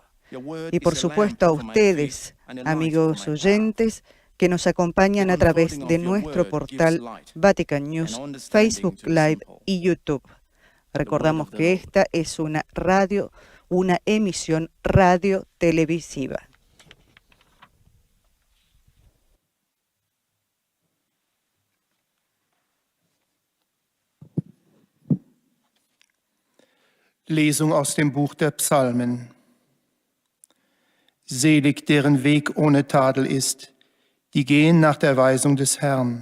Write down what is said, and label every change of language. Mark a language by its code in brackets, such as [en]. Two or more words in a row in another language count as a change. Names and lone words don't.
[es] Y por supuesto a ustedes, amigos oyentes, que nos acompañan a través de nuestro portal Vatican News, Facebook Live y YouTube. Recordamos que esta es una emisión radio-televisiva. [de] Lesung aus dem Buch der Psalmen. Selig, deren Weg ohne Tadel ist, die gehen nach der Weisung des Herrn.